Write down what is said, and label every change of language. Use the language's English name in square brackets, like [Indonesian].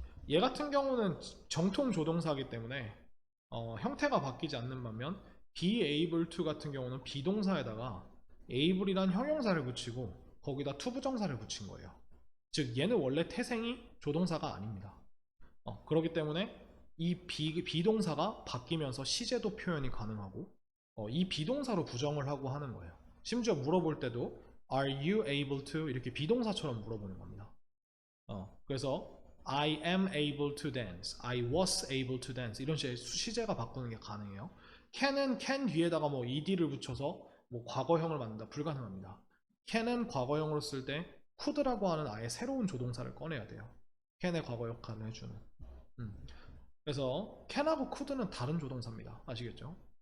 [Korean] 얘 같은 경우는 정통 조동사이기 때문에 형태가 바뀌지 않는 반면 be able to 같은 경우는 비동사에다가 able이란 형용사를 붙이고 거기다 to 부정사를 붙인 거예요. 즉 얘는 원래 태생이 조동사가 아닙니다. 그렇기 때문에 이 비동사가 바뀌면서 시제도 표현이 가능하고 이 비동사로 부정을 하고 하는 거예요. 심지어 물어볼 때도 [English] Are you able to? [Korean] 이렇게 비동사처럼 물어보는 겁니다. 그래서 [English] I am able to dance, I was able to dance [Korean] 이런 식의 시제가 바꾸는 게 가능해요. can은 can 뒤에다가 뭐 ed를 붙여서 뭐 과거형을 만든다 불가능합니다. can은 과거형으로 쓸 때 could라고 하는 아예 새로운 조동사를 꺼내야 돼요. can의 과거 역할을 해주는. 그래서 can하고 could는 다른 조동사입니다. 아시겠죠?